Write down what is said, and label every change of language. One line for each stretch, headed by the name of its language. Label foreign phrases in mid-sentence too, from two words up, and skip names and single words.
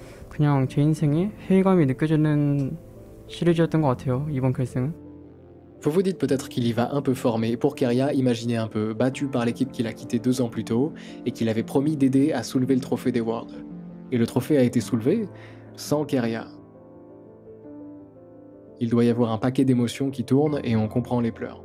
Korean: 그냥 제 인생에 회의감이 느껴지는 시리즈였던 것 같아요, 이번 결승은.
French: Vous vous dites peut-être qu'il y va un peu fort, mais pour Keria, imaginez un peu, battu par l'équipe qu'il a quitté 2 ans plus tôt et qu'il avait promis d'aider à soulever le trophée des Worlds. Et le trophée a été soulevé sans Keria. Il doit y avoir un paquet d'émotions qui tournent et on comprend les pleurs.